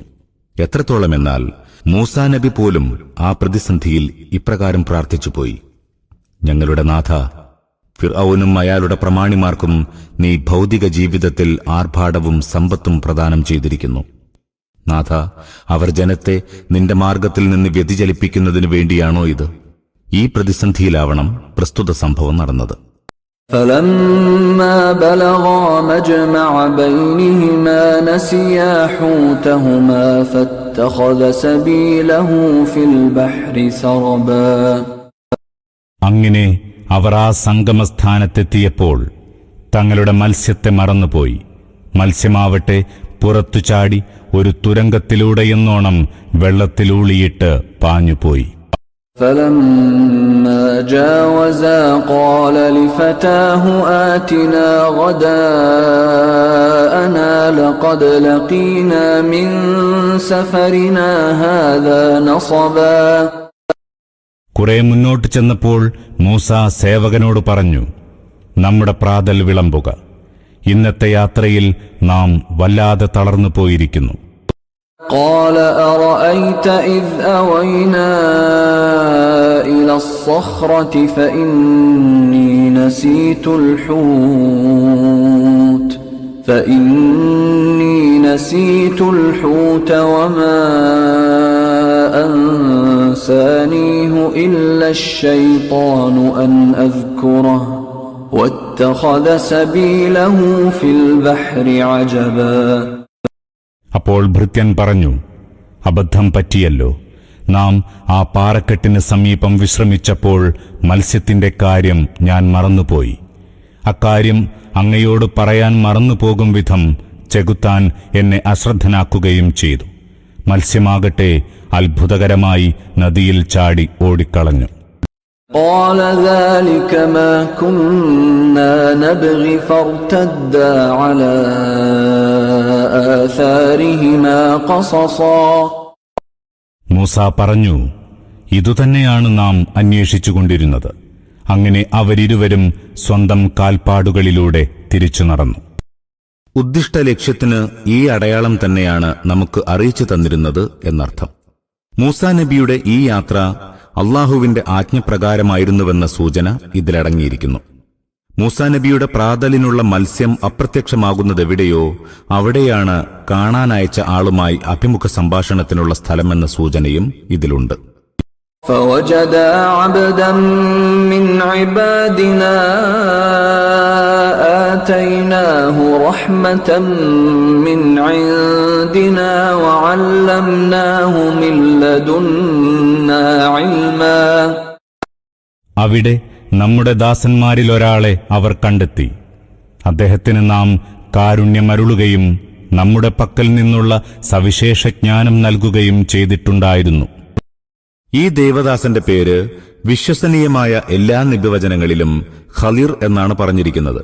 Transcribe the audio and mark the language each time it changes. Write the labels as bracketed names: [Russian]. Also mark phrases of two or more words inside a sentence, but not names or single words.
[Malayalam] എത്രത്തോളമെന്നാൽ മൂസാ നബി പോലും ആ പ്രതിസന്ധിയിൽ ഇപ്രകാരം പ്രാർത്ഥിച്ചുപോയി: ഞങ്ങളുടെ നാഥ, ഫിർഔനും അയാളുടെ പ്രമാണിമാർക്കും നീ ഭൗതിക ജീവിതത്തിൽ ആർഭാടവും സമ്പത്തും പ്രദാനം ചെയ്തിരിക്കുന്നു. നാഥ, അവർ ജനത്തെ നിന്റെ മാർഗത്തിൽ നിന്ന് വ്യതിചലിപ്പിക്കുന്നതിനു വേണ്ടിയാണോ ഇത്? ഈ പ്രതിസന്ധിയിലാവണം പ്രസ്തുത സംഭവം നടന്നത്. [Arabic] فلما بلغا مجمع بينهما نسيا حوتهما فاتخذ سبيله في البحر سربا. [Malayalam] അങ്ങനെ അവർ ആ സംഗമസ്ഥാനത്തെത്തിയപ്പോൾ തങ്ങളുടെ മത്സ്യത്തെ മറന്നുപോയി. മത്സ്യമാവട്ടെ പുറത്തു ചാടി ഒരു തുരങ്കത്തിലൂടെയെന്നോണം വെള്ളത്തിലൂളിയിട്ട് പാഞ്ഞുപോയി. [Arabic] فلما جاوزا قال لفتاه آتنا غداءنا لقد لقينا من سفرنا هذا نصبا. [Malayalam] കുറെ മുന്നോട്ട് ചെന്നപ്പോൾ മൂസ സേവകനോട് പറഞ്ഞു, നമ്മുടെ പ്രാതൽ വിളമ്പുക. ഇന്നത്തെ യാത്രയിൽ നാം വല്ലാതെ തളർന്നു പോയിരിക്കുന്നു. [Arabic] قال أرأيت إذ أوينا إلى الصخرة فإني نسيت الحوت وما أنسانيه إلا الشيطان أن أذكره واتخذ سبيله في البحر عجبا. [Malayalam] അപ്പോൾ ഭൃത്യൻ പറഞ്ഞു, അബദ്ധം പറ്റിയല്ലോ. നാം ആ പാറക്കെട്ടിന് സമീപം വിശ്രമിച്ചപ്പോൾ മത്സ്യത്തിന്റെ കാര്യം ഞാൻ മറന്നുപോയി. അക്കാര്യം അങ്ങയോട് പറയാൻ മറന്നുപോകും വിധം ചെകുത്താൻ എന്നെ അശ്രദ്ധനാക്കുകയും ചെയ്തു. മത്സ്യമാകട്ടെ അത്ഭുതകരമായി നദിയിൽ ചാടി ഓടിക്കളഞ്ഞു. [Arabic] قال ذلك ما كنا نبغي فارتدا على آثارهما قصصا. [Malayalam] മൂസ പറഞ്ഞു, ഇതുതന്നെയാണ് നാം അന്വേഷിച്ചുകൊണ്ടിരുന്നത്. അങ്ങനെ അവരിരുവരും സ്വന്തം കാൽപ്പാടുകളിലൂടെ തിരിച്ചു നടന്നു. ഉദ്ദിഷ്ട ലക്ഷ്യത്തിന് ഈ അടയാളം തന്നെയാണ് നമുക്ക് അറിയിച്ചു തന്നിരുന്നത് എന്നർത്ഥം. മൂസാ നബിയുടെ ഈ യാത്ര അള്ളാഹുവിന്റെ ആജ്ഞപ്രകാരമായിരുന്നുവെന്ന സൂചന ഇതിലടങ്ങിയിരിക്കുന്നു. മൂസാ നബിയുടെ പ്രാതലിനുള്ള മത്സ്യം അപ്രത്യക്ഷമാകുന്നതെവിടെയോ അവിടെയാണ് കാണാനയച്ച ആളുമായി അഭിമുഖ സംഭാഷണത്തിനുള്ള സ്ഥലമെന്ന സൂചനയും ഇതിലുണ്ട്. [Arabic] فوجدا عبدا من عبادنا آتيناه رحمة من عندنا وعلمناه من لدنا علما. [Malayalam] അവിടെ നമ്മുടെ ദാസന്മാരിൽ ഒരാളെ അവർ കണ്ടെത്തി. അദ്ദേഹത്തിന് നാം കാരുണ്യമരുളുകയും നമ്മുടെ പക്കൽ നിന്നുള്ള സവിശേഷ ജ്ഞാനം നൽകുകയും ചെയ്തിട്ടുണ്ടായിരുന്നു. ഈ ദേവദാസന്റെ പേര് വിശ്വസനീയമായ എല്ലാ നിബിവചനങ്ങളിലും ഖലിർ എന്നാണ് പറഞ്ഞിരിക്കുന്നത്.